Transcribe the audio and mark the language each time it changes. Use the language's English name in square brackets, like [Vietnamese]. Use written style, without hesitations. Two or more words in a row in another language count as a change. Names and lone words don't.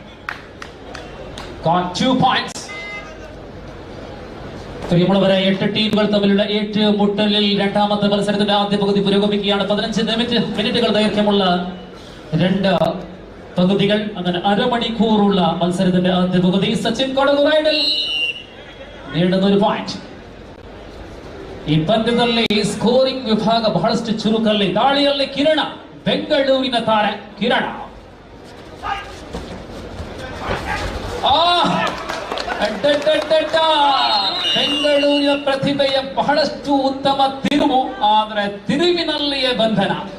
[English] Got 2 points. [Malayalam] പ്രിയമുള്ളവരെ 8 ടീമുകൾ തമ്മിലുള്ള ഏറ്റുമുട്ടലിൽ രണ്ടാമത്തെ മത്സരത്തിന്റെ ആദ്യ പകുതി പുരോഗമിക്കുകയാണ്. 15 മിനിറ്റുകൾ ദൈർഘ്യമുള്ള 2 പകുതികൾ, അങ്ങനെ അരമണിക്കൂറുള്ള മത്സരത്തിന്റെ ആദ്യ പകുതി. സച്ചിൻ കൊടകുറൈഡിൽ നേടുന്ന ഒരു പോയിന്റ്. [Kannada] ಈ ಪಂದ್ಯದಲ್ಲಿ ಸ್ಕೋರಿಂಗ್ ವಿಭಾಗ ಬಹಳಷ್ಟು ಚುರುಕಲ್ಲಿ. ದಾಳಿಯಲ್ಲಿ ಕಿರಣ, ಬೆಂಗಳೂರಿನ ತಾರೆ ಕಿರಣ. ಬೆಂಗಳೂರಿನ ಪ್ರತಿಭೆಯ ಬಹಳಷ್ಟು ಉತ್ತಮ ತಿರುವು, ಆದರೆ ತಿರುವಿನಲ್ಲಿಯೇ ಬಂಧನ.